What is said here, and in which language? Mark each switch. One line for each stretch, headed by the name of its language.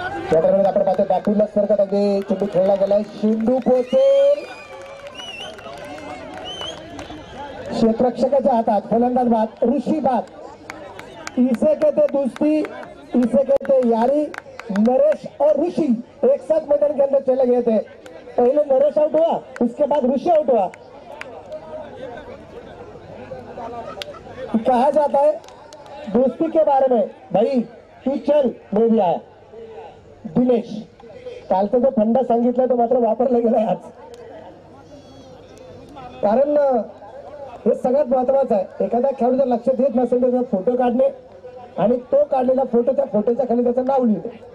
Marathi: त्या दरम्यान आपण पाहतो बॅटूला सरकत अगदी चेंडू खेळला गेलाय. चेंडू पोहोचेल क्षेत्ररक्षकाच्या हातात. फलंदाज बाद, ऋषी बाद.
Hindi: इसे कहते दोस्ती, इसे कहते यारी। नरेश और ऋषि एक साथ मैदान के अंदर चले गए थे। पहले नरेश आउट हुआ, उसके बाद ऋषि आउट हुआ। कहा जाता है दोस्ती के बारे में, भाई तू चल मैं भी आया।
Marathi: दिनेश कालचा जो फंडा सांगितला तो मात्र वापरला गेलाय आज, कारण हे सगळ्यात महत्वाचं आहे। एखादा खेळाडू जर लक्ष देत नसेल तर फोटो काढणे आणि तो काढलेला फोटोच्या खाली त्याचं नाव लिहिणे।